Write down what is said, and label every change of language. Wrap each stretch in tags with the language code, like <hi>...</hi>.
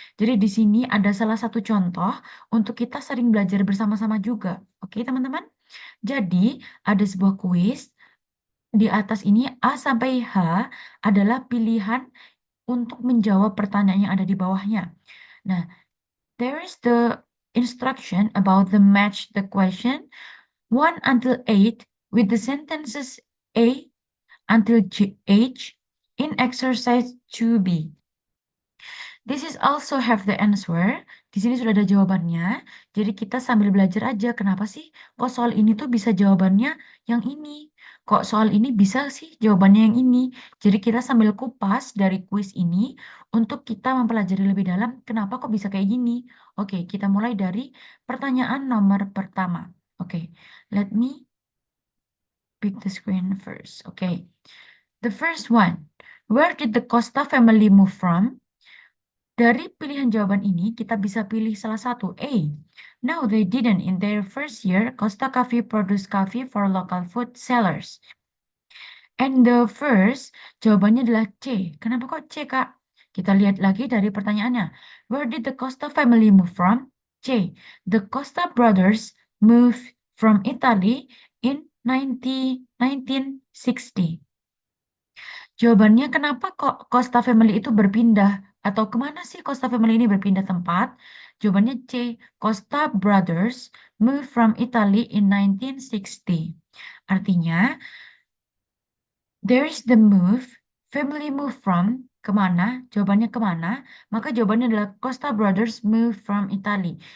<id>Jadi di sini ada salah satu contoh untuk kita sering belajar bersama-sama juga. Oke, teman-teman? Jadi, ada sebuah quiz. Di atas ini A sampai H adalah pilihan untuk menjawab pertanyaan yang ada di bawahnya.</id> <en>Nah, there is the instruction about the match the question 1 until 8 with the sentences A until H in exercise 2B. This is also have the answer.</en> <id>Di sini sudah ada jawabannya. Jadi kita sambil belajar aja. Kenapa sih kok soal ini tuh bisa jawabannya yang ini? Kok soal ini bisa sih jawabannya yang ini? Jadi kita sambil kupas dari quiz ini untuk kita mempelajari lebih dalam kenapa kok bisa kayak gini. Oke, kita mulai dari pertanyaan nomor pertama.</id> <en>Oke, let me pick the screen first. Okay. The first one. Where did the Costa family move from?</en> <id>Dari pilihan jawaban ini, kita bisa pilih salah satu.</id> <en>A. No, they didn't. In their first year, Costa Coffee produced coffee for local food sellers. And the first,</en> <id>jawabannya adalah C. Kenapa kok C, Kak? Kita lihat lagi dari pertanyaannya.</id> <en>Where did the Costa family move from? C. The Costa brothers moved from Italy in 1960.</en> <id>Jawabannya kenapa kok Costa Family itu berpindah? Atau kemana sih Costa Family ini berpindah tempat? Jawabannya C.</id> <en>Costa Brothers moved from Italy in 1960.</en> <id>Artinya,</id> <en>there is the move, family move from,</en> <id>kemana? Jawabannya kemana? Maka jawabannya adalah</id> <en>Costa Brothers move from Italy.</en>